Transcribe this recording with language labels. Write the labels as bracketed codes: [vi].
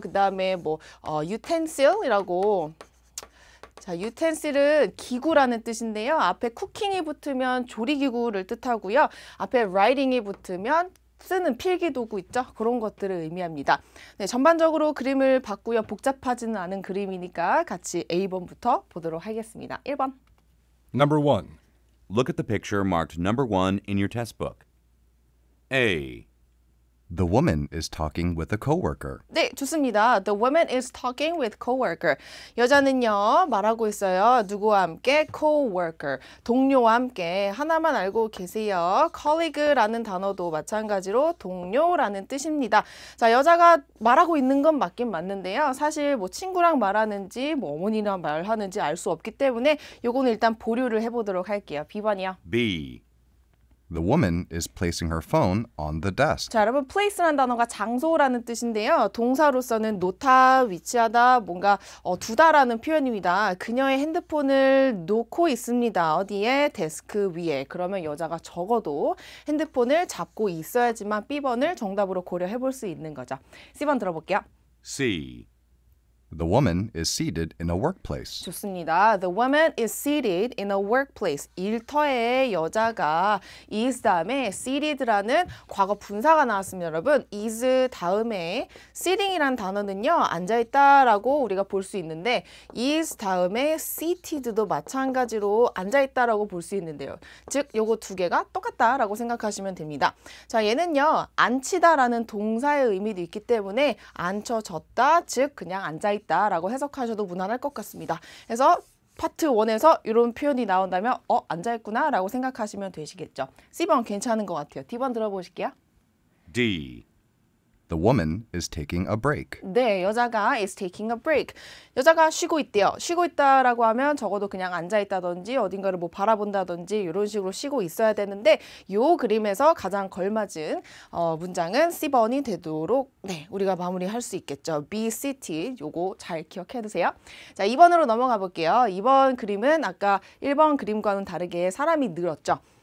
[ko] 그 다음에 뭐 utensil이라고. 자, utensil은 기구라는 뜻인데요. 앞에 cooking이 붙으면 조리기구를 뜻하고요. 앞에 writing이 붙으면 쓰는 필기도구 있죠? 그런 것들을 의미합니다. 네, 전반적으로 그림을 봤고요. 복잡하지는 않은 그림이니까 같이 A번부터 보도록 하겠습니다. 1번. [en] Number 1. Look at the picture marked number 1 in your test book. A. The woman is talking with a coworker. [ko] 네, 좋습니다. [en] The woman is talking with coworker. [ko] 여자는요, 말하고 있어요. 누구와 함께? coworker. 동료와 함께. 하나만 알고 계세요. colleague라는 단어도 마찬가지로 동료라는 뜻입니다. 자, 여자가 말하고 있는 건 맞긴 맞는데요. 사실 뭐 친구랑 말하는지 뭐 어머니랑 말하는지 알 수 없기 때문에 요거는 일단 보류를 해보도록 할게요. B번이요. [en] B. The woman is placing her phone on the desk. [ko] 자, 여러분 place라는 단어가 장소라는 뜻인데요. 동사로서는 놓다, 위치하다, 뭔가 두다라는 표현입니다. 그녀의 핸드폰을 놓고 있습니다. 어디에? 데스크 위에. 그러면 여자가 적어도 핸드폰을 잡고 있어야지만 B번을 정답으로 고려해 볼 수 있는 거죠. C번 들어볼게요. [en] C. The woman is seated in a workplace. [ko] 좋습니다. [en] The woman is seated in a workplace. [ko] 일터에 여자가 is 다음에 seated라는 과거 분사가 나왔습니다. 여러분, is 다음에 sitting이라는 단어는요. 앉아있다라고 우리가 볼 수 있는데 is 다음에 seated도 마찬가지로 앉아있다라고 볼 수 있는데요. 즉, 요거 두 개가 똑같다라고 생각하시면 됩니다. 자, 얘는요. 앉히다라는 동사의 의미도 있기 때문에 앉혀졌다, 즉 그냥 앉아있다 라고 해석하셔도 무난할 것 같습니다. 그래서 파트 1에서 이런 표현이 나온다면 앉아있구나 라고 생각하시면 되시겠죠. C번 괜찮은 것 같아요. D번 들어보실게요. [en] D. The woman is taking a break. [ko] 네, 여자가 [en] is taking a break. [ko] 여자가 쉬고 있대요. 쉬고 있다라고 하면 적어도 그냥 앉아있다든지 어딘가를 뭐 바라본다든지 이런 식으로 쉬고 있어야 되는데 요 그림에서 가장 걸맞은 문장은 C번이 되도록 우리가 마무리할 수 있겠죠. be seated. 요거 잘 기억해 두세요. 자, 2번으로 넘어가 볼게요. 2번 그림은 아까 1번 그림과는 다르게 사람이 늘었죠.